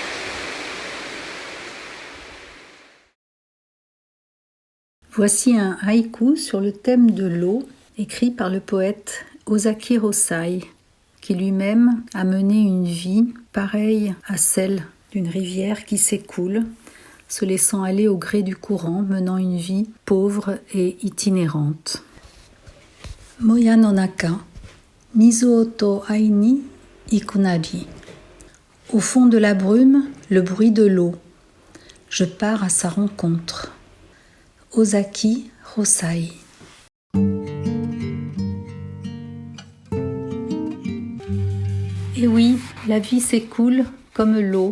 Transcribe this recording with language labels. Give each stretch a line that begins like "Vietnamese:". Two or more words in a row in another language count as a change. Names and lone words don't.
French: Voici un haïku sur le thème de l'eau, écrit par le poète Ozaki Hosai, qui lui-même a mené une vie pareille à celle d'une rivière qui s'écoule, se laissant aller au gré du courant, menant une vie pauvre et itinérante.
Japanese: 靄の中、水音逢いに行くなり.
French: Au fond de la brume, le bruit de l'eau. Je pars à sa rencontre. Ozaki Hosai. Et oui, la vie s'écoule comme l'eau.